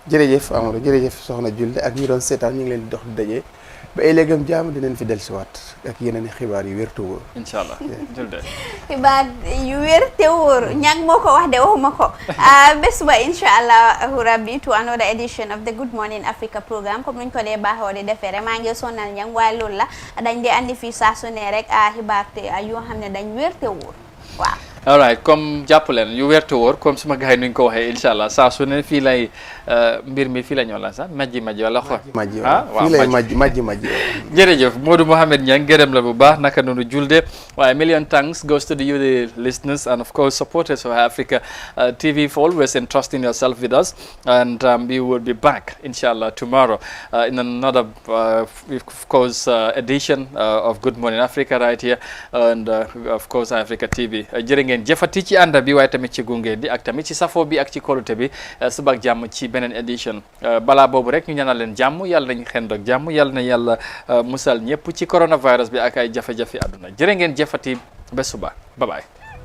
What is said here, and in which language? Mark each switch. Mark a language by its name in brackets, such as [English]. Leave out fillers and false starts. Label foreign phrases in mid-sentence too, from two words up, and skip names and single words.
[Wolof] jërëjëf Amadou jërëjëf soxna Julde ak ñi doon seetaan ñu ngi leen di dox di daje ba ëllëgam jàmm dinañ fi dellusiwaat ak yeneen i xibaar yu wér te wóor [Arabic] إن شاء الله Julde [Wolof] xibaar yu wér te wóor ñang moo ko wax de waxuma ko bés ba [Arabic] إن شاء الله ربي [English] to another edition of the Good Morning Africa programme [Wolof] comme nuñ ko dee baaxoo di defee rek maa ngi sonal ñang waaye loolu la dañ dee andi fii saa su ne rek xibaar te yoo xam ne dañ wér te wóor waaw [English] all right [Wolof] comme jàpp leen yu wér te wóor comme suma gars yi nuñ ko waxee [Arabic] إن شاء الله [Wolof] saa su ne fii lay mbir mi fii la ñoo la sax majji wala xool fii lay majji jërëjëf Modou Mohamed Niang gërëm la bu baax naka noonu julde waaye [English] million thanks goes to you the listeners and of course supporters of Africa TV for always entrusting yourself with us and we will be back inshallah tomorrow in another of course edition of Good Morning Africa right here and of course Africa TV [Wolof] jërë ngeen jëfati ci ànda bi waaye tamit ci gunge bi ak tamit ci safo bi ak ci kolute bi suba ak jàmm ci beneen edition balaa boobu rek ñu ñaanal leen jàmm yàlla nañu xendoog jàmm yàlla na yàlla musal ñëpp ci coronavirus bi ak ay jafe-jafe àdduna jërë ngeen jëfati ba suba [English] bye bye